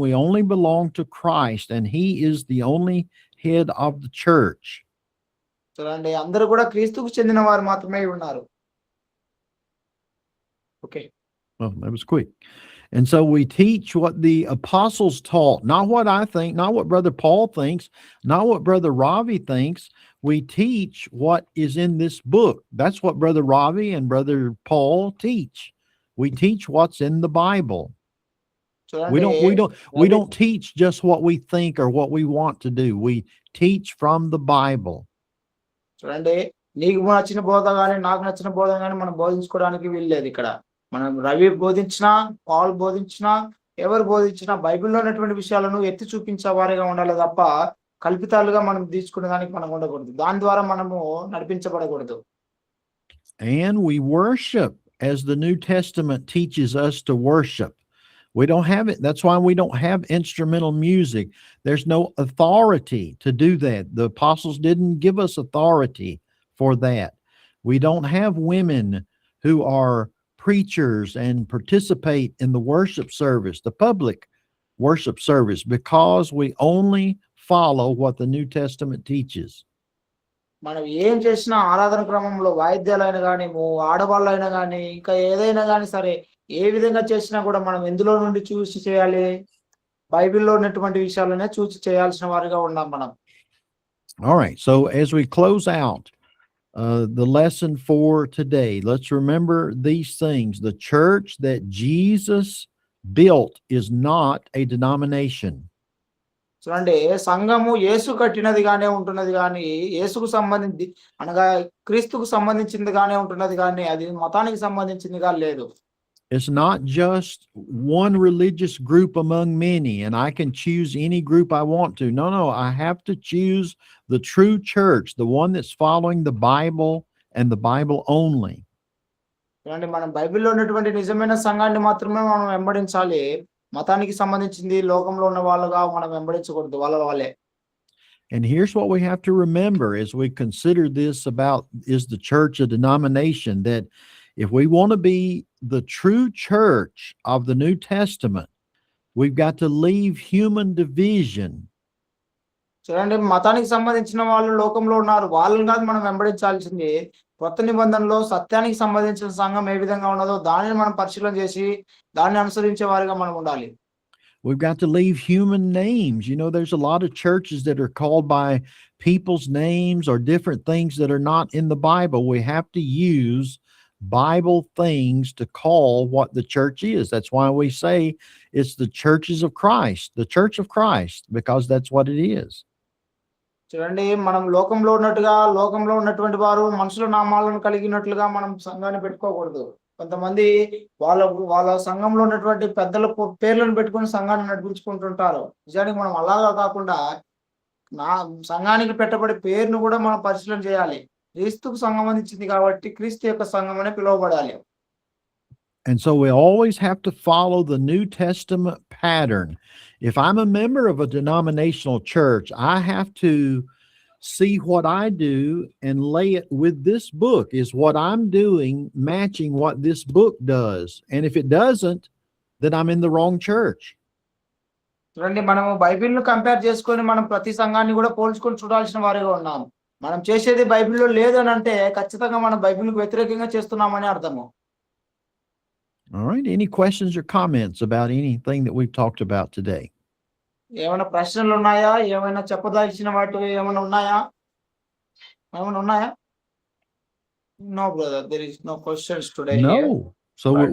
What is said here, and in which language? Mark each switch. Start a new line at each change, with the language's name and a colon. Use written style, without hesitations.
English: We only belong to Christ, and he is the only head of the church.
Telugu: చూడండి, అందరూ కూడా క్రీస్తుకు చెందిన వారు మాత్రమే ఉన్నారు.
English: Okay. Well, that was quick. And so we teach what the apostles taught, not what I think, not what Brother Paul thinks, not what Brother Ravi thinks. We teach what is in this book. That's what Brother Ravi and Brother Paul teach. We teach what's in the Bible. We don't teach just what we think or what we want to do. We teach from the Bible.
Telugu: చూడండి, నీకు నచ్చిన బోధ కానీ నాకు నచ్చిన బోధ కానీ మనం బోధించుకోవడానికి వీల్లేదు. ఇక్కడ మనం రవి బోధించినా, పాల్ బోధించినా, ఎవరు బోధించినా బైబిల్లో ఉన్నటువంటి విషయాలను ఎత్తి చూపించే వారిగా ఉండాలి తప్ప కల్పితాలుగా మనం తీసుకునే దానికి మనం ఉండకూడదు. దాని ద్వారా మనము నడిపించబడకూడదు.
English: And we worship as the New Testament teaches us to worship. We don't have it. That's why we don't have instrumental music. There's no authority to do that. The apostles didn't give us authority for that. We don't have women who are preachers and participate in the worship service, the public worship service, because we only follow what the New Testament teaches.
Telugu: మనం ఏం చేసినా ఆరాధన క్రమంలో వాయిద్యాలైనా గానీ, ఆడవాళ్ళైనా గానీ, ఇంకా ఏదైనా గానీ సరే, ఏ విధంగా చేసినా కూడా మనం ఎందులో నుండి చూసి చేయాలి? బైబిల్‌లో ఉన్నటువంటి విషయాలనే చూసి చేయాల్సిన వారిగా ఉన్నాం మనం.
English: All right. So as we close out the lesson for today, let's remember these things. The church that Jesus built is not a denomination.
Telugu: చూడండి, సంఘము యేసు కట్టినదిగానే ఉంటున్నది గానీ, యేసుకు సంబంధించి అనగా క్రీస్తుకు సంబంధించిందిగానే ఉంటున్నది గానీ, అది మతానికి సంబంధించిందిగా లేదు.
English: It's not just one religious group among many, and I can choose any group I want to. No, no, I have to choose the true church, the one that's following the Bible and the Bible only.
Telugu: చూడండి, మనం బైబిల్‌లో ఉన్నటువంటి నిజమైన సంఘాన్ని మాత్రమే మనం వెంబడించాలి. మతానికి సంబంధించింది లోకంలో ఉన్న వాళ్ళుగా మనం వెంబడించకూడదు. వాళ్ళే.
English: And here's what we have to remember as we consider this about, is the church a denomination? That if we want to be the true church of the New Testament, we've got to leave human division.
Telugu: చూడండి, మతానికి సంబంధించిన వాళ్ళు లోకంలో ఉన్నారు. వాళ్ళని కాదు మనం వెంబడించాల్సింది. కొత్త నిబంధనలో సత్యానికి సంబంధించిన సంఘం ఏ విధంగా ఉన్నదో దానిని మనం పరిశీలన చేసి దాన్ని అనుసరించే వారిగా మనం ఉండాలి.
English: We've got to leave human names. You know, there's a lot of churches that are called by people's names or different things that are not in the Bible. We have to use Bible things to call what the church is. That's why we say it's the churches of Christ, the church of Christ, because that's what it is.
Telugu: చూడండి, మనం లోకంలో ఉన్నట్టుగా లోకంలో ఉన్నటువంటి వారు మనుషుల నామాలను కలిగినట్లుగా మనం సంఘాన్ని పెట్టుకోకూడదు. కొంతమంది వాళ్ళ వాళ్ళ సంఘంలో ఉన్నటువంటి పెద్దల పేర్లను పెట్టుకొని సంఘాన్ని నడిపించుకుంటుంటారు. నిజానికి మనం అలాగా కాకుండా నా సంఘానికి పెట్టబడే పేరును కూడా మనం పరిశీలన చేయాలి. క్రీస్తుకు సంబంధించింది కాబట్టి క్రీస్తు యొక్క సంఘం అనే పిలువబడాలి.
English: And so we always have to follow the New Testament pattern. If I'm a member of a denominational church, I have to see what I do and lay it with this book. Is what I'm doing matching what this book does? And if it doesn't, then I'm in the wrong church.
Telugu: చూడండి, మనము బైబిల్‌ను compare చేసుకొని మనం ప్రతి సంఘాన్ని కూడా పోల్చుకొని చూడాల్సిన వారిగా ఉన్నాము. మనం చేసేది బైబిల్‌లో లేదు అని అంటే ఖచ్చితంగా మనం బైబిల్‌కు వ్యతిరేకంగా చేస్తున్నామని అర్థము.
English: All right. Any questions or comments about anything that we've talked about today?
Telugu: ఏమైనా ప్రశ్నలు ఉన్నాయా? ఏమైనా చెప్పదలిచిన వాటి ఏమైనా ఉన్నాయా? ఏమైనా ఉన్నాయా?
English: No brother, there is no questions today here. No. So But